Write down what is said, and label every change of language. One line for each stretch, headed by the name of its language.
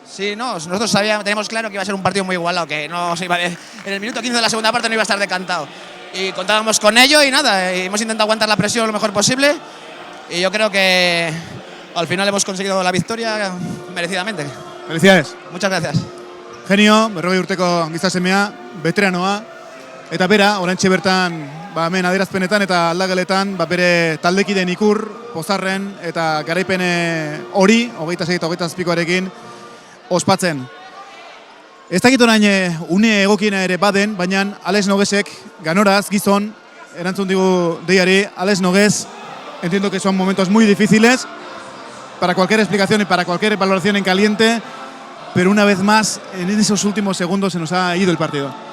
Spanish: Sí, no, nosotros teníamos claro que iba a ser un partido muy igualado, que no se iba en el minuto 15 de la segunda parte no iba a estar decantado. Y contábamos con ello y nada, hemos intentado aguantar la presión lo mejor posible y yo creo que al final hemos conseguido la victoria merecidamente. Felicidades. Muchas gracias.
Basque: Genio, 40 urteko gizasemea, veteranoa, eta bera, oraintxe bertan, hemen adierazpenetan eta aldageletan, bere taldekideen Ikur, Pozarren eta garaipen hori, 26 eta 27koarekin, ospatzen. Ez dakit orain une egokiena ere baden, baina Alex Noguesek, ganoraz, gizon, erantzun digu deiari, Alex Nogues,
Spanish: entiendo que son momentos muy difíciles para cualquier explicación y para cualquier valoración en caliente, pero una vez más, en esos últimos segundos se nos ha ido el partido.